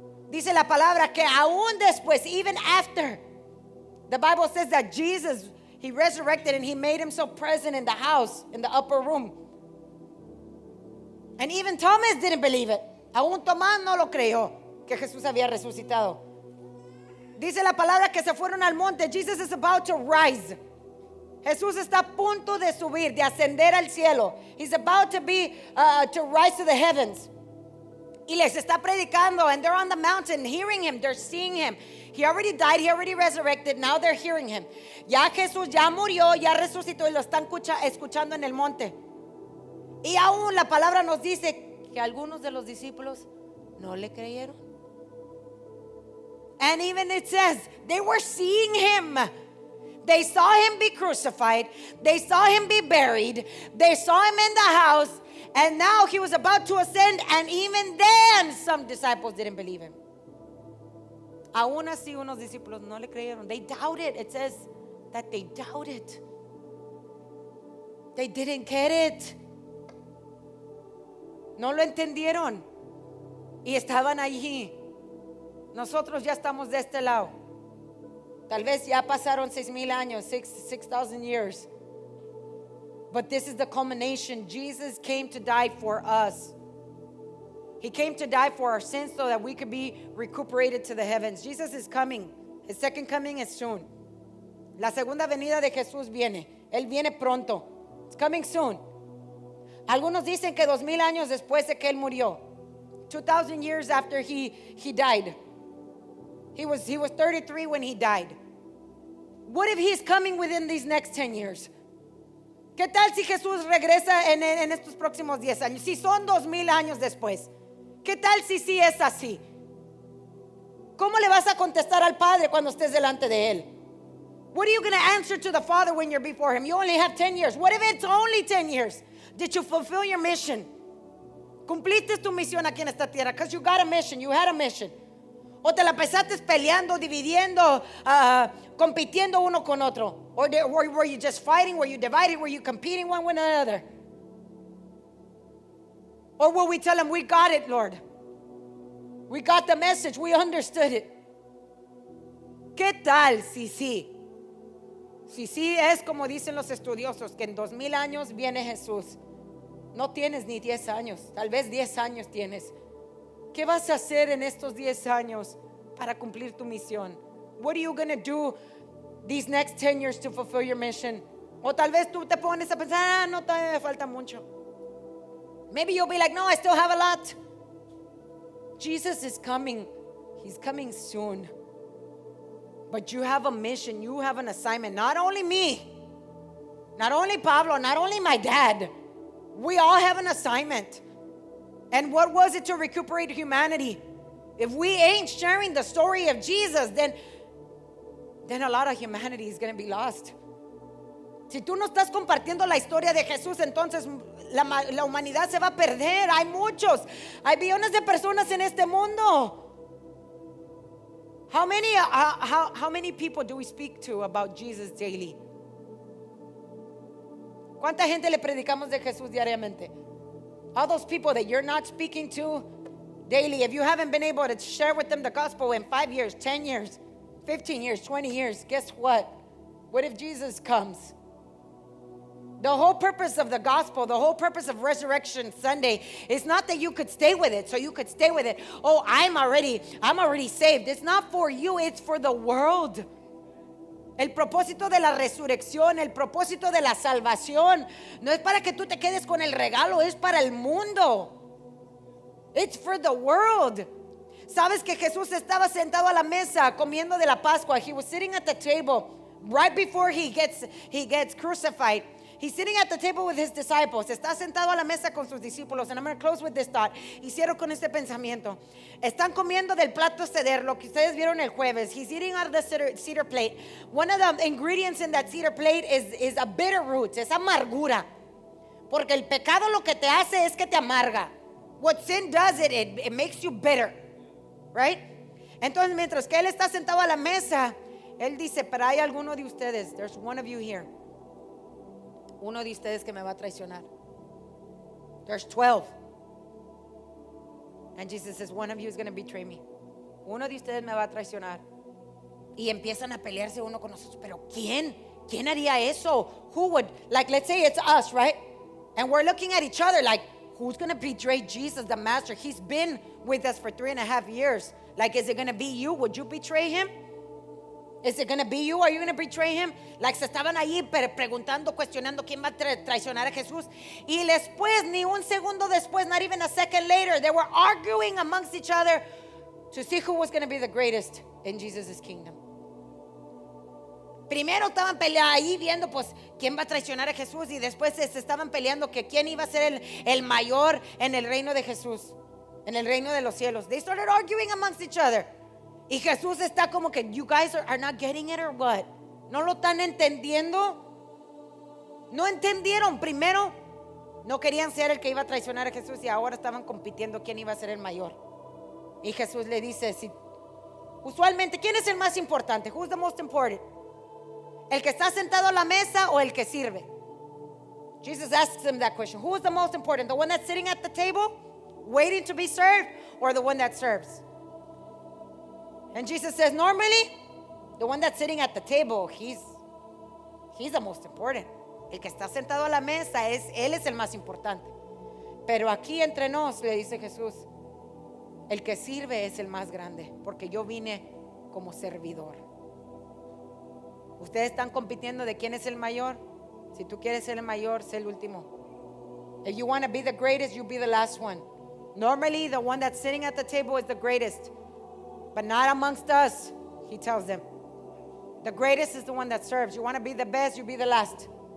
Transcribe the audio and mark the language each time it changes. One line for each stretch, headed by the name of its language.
Spanish: Dice la palabra que aún después,
English: even after, the Bible says that Jesus, He resurrected and He made Himself present in the house, in the upper room. And even Thomas didn't believe it.
Spanish: Aún Tomás no lo creyó que Jesús había resucitado. Dice la palabra que se fueron al monte.
English: Jesus is about to rise.
Spanish: Jesús está a punto de subir, de ascender al cielo.
English: He's about to rise to the heavens.
Spanish: Y les está predicando,
English: and they're on the mountain hearing Him, they're seeing Him. He already died, He already resurrected, now they're hearing Him.
Spanish: Ya Jesús ya murió, ya resucitó y lo están escuchando en el monte. Y aún la palabra nos dice que algunos de los discípulos no le creyeron.
English: And even it says, they were seeing Him. They saw Him be crucified. They saw Him be buried. They saw Him in the house. And now He was about to ascend. And even then, some disciples didn't believe Him.
Spanish: Aún así, unos discípulos no le creyeron.
English: They doubted. It says that they doubted. They didn't get it.
Spanish: No lo entendieron. Y estaban allí. Nosotros ya estamos de este lado. Tal vez ya pasaron 6,000 años,
English: 6,000 years. But this is the culmination. Jesus came to die for us. He came to die for our sins so that we could be recuperated to the heavens. Jesus is coming. His second coming is soon.
Spanish: La segunda venida de Jesús viene. Él viene pronto.
English: It's coming soon.
Spanish: Algunos dicen que 2,000 años después de que Él murió.
English: 2,000 years after he died. He was 33 when He died. What if He's coming within these next 10 years?
Spanish: ¿Qué tal si Jesús regresa en estos próximos 10 años? Si son 2,000 años después. ¿Qué tal si sí es así? ¿Cómo le vas a contestar al Padre cuando estés delante de Él?
English: What are you going to answer to the Father when you're before Him? You only have 10 years. What if it's only 10 years? Did you fulfill your mission?
Spanish: Cumpliste tu misión aquí en esta tierra
English: because you got a mission. You had a mission.
Spanish: O te la pasaste peleando, dividiendo, compitiendo uno con otro.
English: Or were you just fighting? Were you divided? Were you competing one with another? Or will we tell Him, we got it, Lord. We got the message. We understood it.
Spanish: ¿Qué tal si sí? Si sí es como dicen los estudiosos, que en 2,000 años viene Jesús. No tienes ni 10 años. Tal vez 10 años tienes. ¿Qué vas a hacer en estos 10 años para cumplir tu misión?
English: What are you going to do these next 10 years to fulfill your mission?
Spanish: O tal vez tú te pones a pensar, no, todavía me falta mucho.
English: Maybe you'll be like, no, I still have a lot. Jesus is coming. He's coming soon. But you have a mission. You have an assignment. Not only me. Not only Pablo. Not only my dad. We all have an assignment. And what was it to recuperate humanity? If we ain't sharing the story of Jesus, then a lot of humanity is going to be lost.
Spanish: Si tú no estás compartiendo la historia de Jesús, entonces la humanidad se va a perder. Hay billones de personas en este mundo.
English: How many people do we speak to about Jesus daily?
Spanish: ¿Cuánta gente le predicamos de Jesús diariamente?
English: All those people that you're not speaking to daily, if you haven't been able to share with them the gospel in 5 years, 10 years, 15 years, 20 years, guess what? What if Jesus comes? The whole purpose of the gospel, the whole purpose of Resurrection Sunday is not that you could stay with it, so you could stay with it. Oh, I'm already saved. It's not for you, it's for the world.
Spanish: El propósito de la resurrección, el propósito de la salvación, no es para que tú te quedes con el regalo, es para el mundo.
English: It's for the world.
Spanish: Sabes que Jesús estaba sentado a la mesa comiendo de la Pascua.
English: He was sitting at the table right before he gets crucified. He's sitting at the table with his disciples.
Spanish: Está sentado a la mesa con sus discípulos.
English: And I'm going to close with this thought.
Spanish: Y cierro con este pensamiento. Están comiendo del plato ceder, lo que ustedes vieron el jueves.
English: He's eating out of the cedar plate. One of the ingredients in that cedar plate is a bitter root.
Spanish: Es amargura. Porque el pecado lo que te hace es que te amarga.
English: What sin does, it makes you bitter. Right?
Spanish: Entonces, mientras que él está sentado a la mesa, él dice, pero hay alguno de ustedes.
English: There's one of you here.
Spanish: Uno de ustedes que me va a traicionar.
English: There's 12. And Jesus says, one of you is going to betray me.
Spanish: Uno de ustedes me va a traicionar. Y empiezan a pelearse uno con nosotros. Pero ¿quién? ¿Quién haría eso?
English: Who would? Like, let's say it's us, right? And we're looking at each other like, who's going to betray Jesus, the master? He's been with us for 3.5 years. Like, is it going to be you? Would you betray him? Is it going to be you? Are you going to betray him?
Spanish: Like, se estaban ahí preguntando, cuestionando quién va a traicionar a Jesús. Y después, ni un segundo después,
English: not even a second later, they were arguing amongst each other to see who was going to be the greatest in Jesus' kingdom.
Spanish: Primero estaban peleando ahí viendo pues quién va a traicionar a Jesús, y después se estaban peleando que quién iba a ser el mayor en el reino de Jesús, en el reino de los cielos.
English: They started arguing amongst each other.
Spanish: Y Jesús está como que,
English: you guys are not getting it or what?
Spanish: ¿No lo están entendiendo? No entendieron. Primero, no querían ser el que iba a traicionar a Jesús, y ahora estaban compitiendo quién iba a ser el mayor. Y Jesús le dice, usualmente, ¿quién es el más importante?
English: Who's the most important?
Spanish: ¿El que está sentado a la mesa o el que sirve?
English: Jesus asks him that question. Who is the most important? The one that's sitting at the table, waiting to be served, or the one that serves? And Jesus says, normally, the one that's sitting at the table, he's the most important.
Spanish: El que está sentado a la mesa, él es el más importante. Pero aquí entre nos, le dice Jesús, el que sirve es el más grande, porque yo vine como servidor. Ustedes están compitiendo de quién es el mayor. Si tú quieres ser el mayor, sé el último.
English: If you want to be the greatest, you be the last one. Normally, the one that's sitting at the table is the greatest, but not amongst us, he tells them. The greatest is the one that serves. You want to be the best, you be the last.